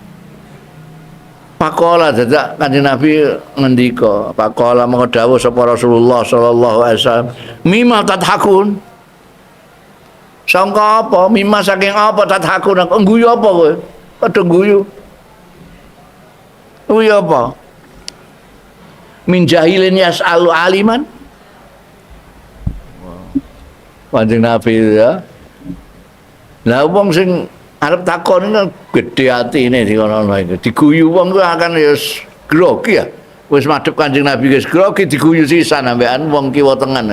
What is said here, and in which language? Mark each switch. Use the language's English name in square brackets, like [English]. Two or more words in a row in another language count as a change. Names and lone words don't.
[Javanese] Pakola dadak Kanjeng Nabi ngendika, pakola mengko dawuh sapa Rasulullah [Arabic] صلى الله عليه وسلم, "مما تضحكون?" [Javanese] Sangka apa? Mimma saking apa tadhakun? Guyu apa kowe? Padha guyu. Guyu apa? [Arabic] من جاهل يسأل عالما. [Javanese] Kanjeng Nabi ya. Lah wong sing arep takon kan gedhe atine dikono iku. Diguyu wong kuwi akan ya grogi ya. Wis madhep Kanjeng Nabi wis grogi diguyu sisan ambekan wong kiwa tengen.